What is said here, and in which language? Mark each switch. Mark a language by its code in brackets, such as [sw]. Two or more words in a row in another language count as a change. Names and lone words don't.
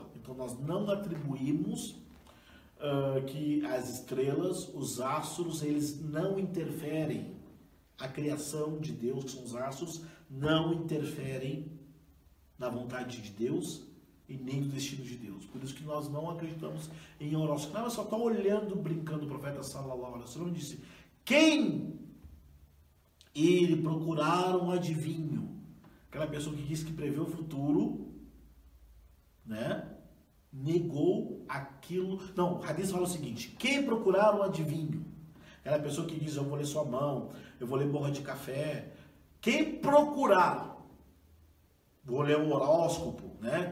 [pt] Então, nós não atribuímos que as estrelas, os astros, eles não interferem. A criação de Deus, que são os astros, não interferem na vontade de Deus e nem no destino de Deus. Por isso que nós não acreditamos em horóscopo. Não, só está olhando, brincando. O profeta [ar] صلى الله عليه وسلم [pt] disse, quem ele procurar um adivinho, aquela pessoa que disse que prevê o futuro, né, negou aquilo. Não, o hadith fala o seguinte, quem procurar um adivinho, aquela pessoa que diz, eu vou ler sua mão, eu vou ler borra de café, quem procurar, vou ler o horóscopo, né?